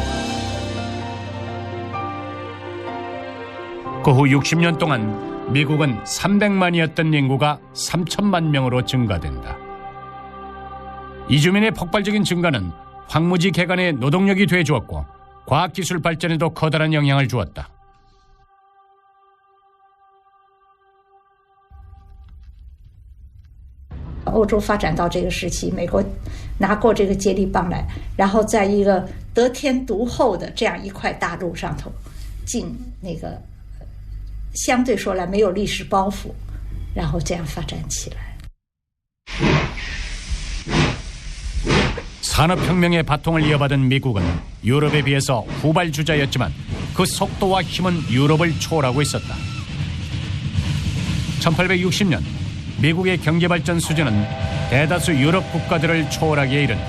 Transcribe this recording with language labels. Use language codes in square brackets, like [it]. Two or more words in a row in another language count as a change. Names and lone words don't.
[ko] 그 후 60년 동안 미국은 300만이었던 인구가 3천만 명으로 증가된다. 이주민의 폭발적인 증가는 황무지 개간의 노동력이 되어주었고 과학기술 발전에도 커다란 영향을 주었다. [zh] 欧洲发展到这个时期，美国拿过这个接力棒来，然后在一个得天独厚的这样一块大陆上头，进那个相对说来没有历史包袱，然后这样发展起来。 [ko] 산업혁명의 바통을 이어받은 미국은 유럽에 비해서 후발주자였지만 그 속도와 힘은 유럽을 초월하고 있었다. 1860년 미국의 경제발전 수준은 대다수 유럽 국가들을 초월하기에 이른다.